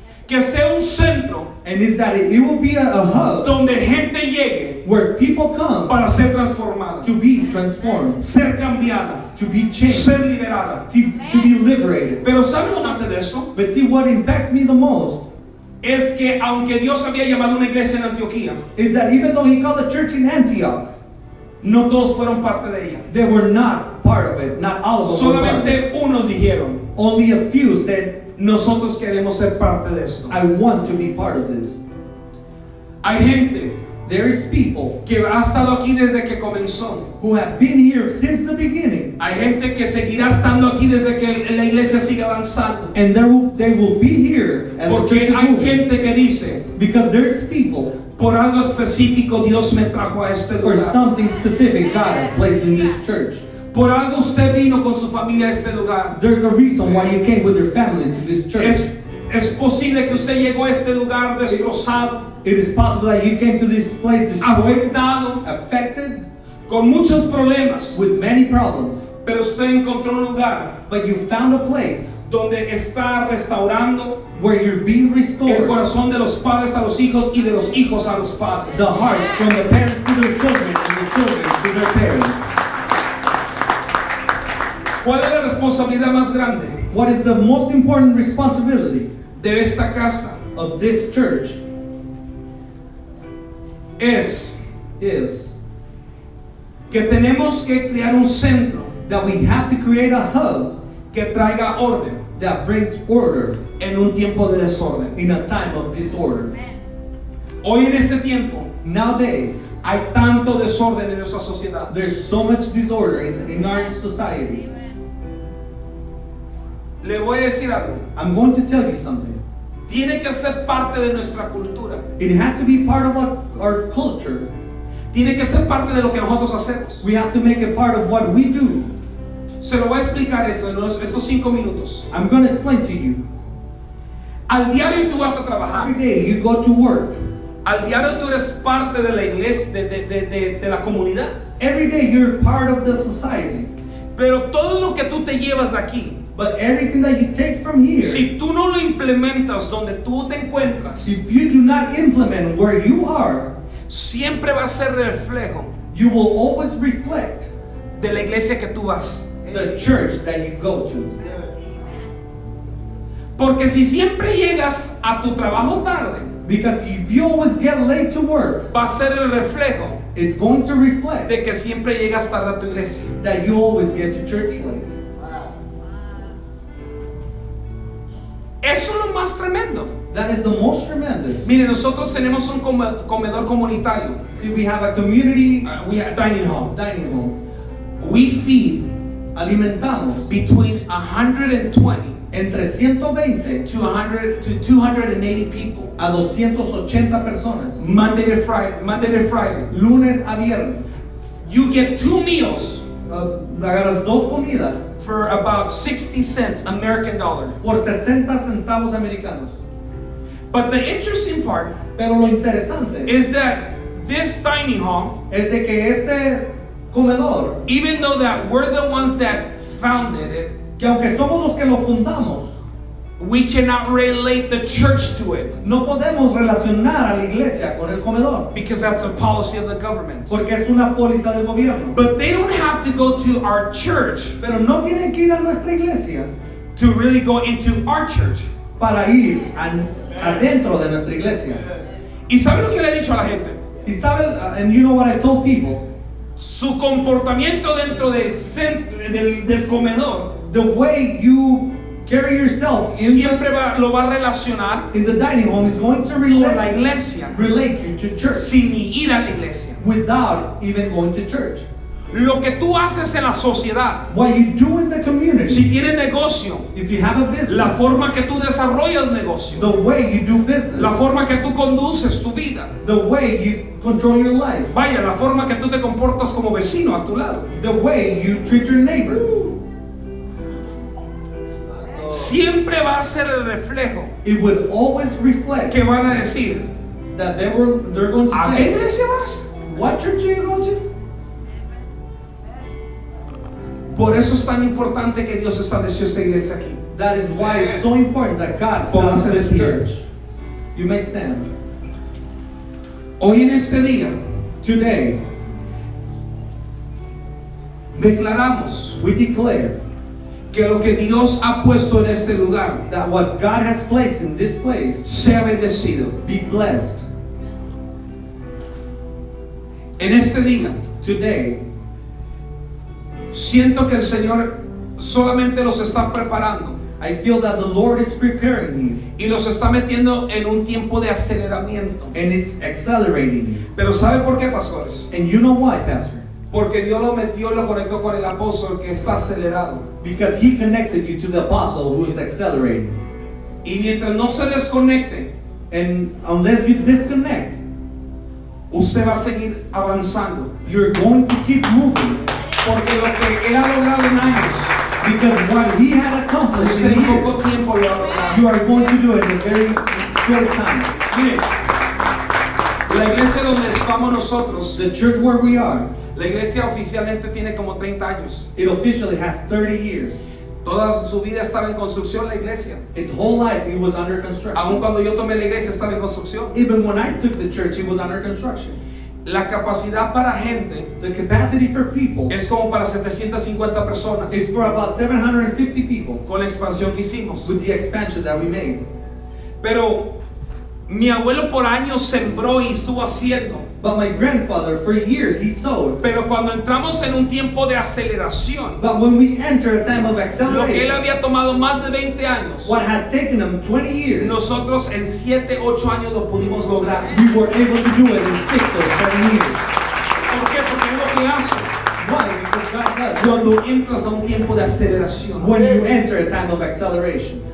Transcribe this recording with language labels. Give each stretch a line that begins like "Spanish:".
Spanish: Que sea un centro
English: And is that it will be a hub
Spanish: donde gente llegue
English: where people come
Spanish: para ser transformada,
English: to be transformed,
Spanish: ser cambiada,
English: to be changed,
Spanish: ser liberada.
English: to be liberated.
Spanish: Pero ¿saben lo más de eso?
English: But see, what impacts me the most
Spanish: Es que aunque Dios había llamado una iglesia en Antioquía,
English: is that even though he called a church in Antioch,
Spanish: no todos fueron parte de ella.
English: they were not part of it. Not all of them were part of it.
Spanish: Solamente unos dijeron,
English: Only a few said,
Spanish: nosotros queremos ser parte de esto.
English: I want to be part of this.
Spanish: Hay gente
English: There is people
Spanish: que ha estado aquí desde que comenzó.
English: who have been here since the beginning,
Spanish: Hay gente que seguirá estando aquí desde que la iglesia siga avanzando.
English: and they will be here as the church
Spanish: Porque
English: is
Spanish: hay
English: moving.
Spanish: gente que dice,
English: Because there's people,
Spanish: por algo específico Dios me trajo a este
English: for
Spanish: lugar.
English: something specific God has placed in this church.
Spanish: Por algo usted vino con su familia a este lugar.
English: There's a reason why you came with your family to this church.
Spanish: Es posible que usted llegó a este lugar destrozado,
English: It is possible that you came to this place destroyed,
Spanish: afectado,
English: affected,
Spanish: con muchos problemas.
English: with many problems.
Spanish: Pero usted encontró un lugar
English: But you found a place
Spanish: donde está restaurando
English: where you're being
Spanish: el
English: restored.
Spanish: corazón de los padres a los hijos y de los hijos a los padres.
English: The hearts from the parents to their children and the children to their parents.
Spanish: ¿Cuál es la responsabilidad más grande
English: What is the most important responsibility
Spanish: de esta casa?
English: of this church
Spanish: Es
English: is
Spanish: que tenemos que crear un centro
English: that we have to create a hub
Spanish: que traiga orden
English: that brings order
Spanish: en un tiempo de desorden.
English: in a time of disorder.
Spanish: Hoy en este tiempo
English: Nowadays,
Spanish: hay tanto desorden en nuestra sociedad.
English: there's so much disorder in our society.
Spanish: Le voy a decir algo.
English: I'm going to tell you something.
Spanish: Tiene que ser parte de nuestra cultura.
English: It has to be part of our culture.
Spanish: Tiene que ser parte de lo que nosotros hacemos.
English: We have to make it part of what we do.
Spanish: Se lo voy a explicar eso en esos 5 minutos.
English: I'm going to explain to you.
Spanish: Al diario tú vas a trabajar.
English: Every day you go to work.
Spanish: Al diario tú eres parte de la iglesia, de la comunidad.
English: Every day you're part of the society.
Spanish: Pero todo lo que tú te llevas de aquí,
English: But everything that you take from here,
Spanish: si tú no lo implementas donde tú te encuentras,
English: if you do not implement where you are,
Spanish: siempre va a ser reflejo
English: you will always reflect
Spanish: de la iglesia que tú vas.
English: the church that you go to.
Spanish: Porque si siempre llegas a tu trabajo tarde,
English: Because if you always get late to work,
Spanish: va a ser el reflejo
English: it's going to reflect
Spanish: de que siempre llegas tarde a tu iglesia.
English: that you always get to church late.
Spanish: Eso es lo más tremendo.
English: That is the most tremendous.
Spanish: Mire, nosotros tenemos un comedor comunitario.
English: See, we have a community We have dining hall. dining hall. We feed
Spanish: Alimentamos
English: between 120
Spanish: entre 120
English: to 100 to 280 people.
Spanish: a 280 personas,
English: Monday to Friday.
Spanish: lunes a viernes.
English: You get 2 meals
Spanish: Agarras dos comidas
English: for about 60 cents American dollar.
Spanish: por 60 centavos americanos.
English: But the interesting part
Spanish: Pero lo interesante
English: is that this dining hall,
Spanish: es de que este comedor,
English: even though that we're the ones that founded it,
Spanish: que aunque somos los que lo fundamos,
English: we cannot relate the church to it
Spanish: no podemos relacionar a la iglesia con el comedor,
English: because that's a policy of the government.
Spanish: porque es una póliza del gobierno.
English: But they don't have to go to our church
Spanish: Pero no tienen que ir a nuestra iglesia
English: to really go into our church.
Spanish: para ir adentro de nuestra iglesia. ¿Y sabe lo que le he dicho a la gente? Y saben,
English: and you know what I told people,
Spanish: Su comportamiento dentro del comedor
English: the way you carry yourself
Spanish: siempre lo va a relacionar
English: in the dining home is going to
Spanish: con la
English: relate
Spanish: iglesia
English: you to church
Spanish: sin ni ir a la iglesia.
English: without even going to church.
Spanish: Lo que tú haces en la sociedad,
English: What you do in the community,
Spanish: si tienes negocio,
English: if you have a business,
Spanish: la forma que tú desarrollas negocio,
English: the way you do business,
Spanish: la forma que tú conduces tu vida,
English: the way you control your life,
Spanish: vaya, la forma que tú te comportas como vecino a tu lado,
English: the way you treat your neighbor,
Spanish: siempre va a ser el reflejo
English: it would always reflect
Spanish: que van a decir,
English: that they're going to
Spanish: ¿a qué
English: say,
Spanish: iglesia vas?
English: what church are you going to?
Spanish: Por eso es tan importante que Dios estableció esta iglesia aquí.
English: That is why it's so important that God
Spanish: Póngase
English: established this church. You may stand.
Spanish: Hoy en este día
English: Today,
Spanish: declaramos
English: we declare
Spanish: que lo que Dios ha puesto en este lugar
English: that what God has placed in this place
Spanish: sea bendecido.
English: be blessed.
Spanish: En este día
English: Today,
Spanish: siento que el Señor solamente los está preparando
English: I feel that the Lord is preparing you
Spanish: y los está metiendo en un tiempo de aceleramiento.
English: and it's accelerating you.
Spanish: Pero ¿sabe por qué, pastores?
English: And you know why, Pastor?
Spanish: Porque Dios lo metió y lo conectó con el apóstol que está acelerado.
English: Because He connected you to the apostle who is accelerating.
Spanish: Y mientras no se desconecte,
English: And unless you disconnect,
Spanish: usted va a seguir avanzando.
English: you're going to keep moving.
Spanish: Porque lo que él ha logrado en años,
English: Because what He had accomplished
Spanish: usted
English: in
Spanish: en poco
English: years,
Spanish: tiempo lo ha logrado.
English: you are going to do it in a very short time.
Spanish: Mire, la iglesia donde estamos nosotros,
English: The church where we are,
Spanish: la iglesia oficialmente tiene como 30 años.
English: it officially has 30 years.
Spanish: Toda su vida estaba en construcción la iglesia.
English: Its whole life it was under
Spanish: Aun
English: construction.
Spanish: cuando yo tomé la iglesia estaba en construcción.
English: Even when I took the church, it was under construction.
Spanish: La capacidad para gente
English: The capacity for people
Spanish: es como para 750 personas
English: is for about 750 people
Spanish: con la expansión que hicimos.
English: with the expansion that we made.
Spanish: Pero mi abuelo por años sembró y estuvo haciendo.
English: But my grandfather, for years, he sowed.
Spanish: Pero cuando entramos en un tiempo de aceleración,
English: But when we enter a time of
Spanish: lo que él
English: acceleration,
Spanish: había tomado más de 20 años,
English: what had taken him 20 years,
Spanish: nosotros en 7, 8 años lo pudimos lograr.
English: we were able to do it in 6 or 7 years.
Spanish: ¿Por qué? Porque es lo que hace
English: Why? Because God does.
Spanish: cuando entras a un tiempo de aceleración.
English: When you enter a time of acceleration,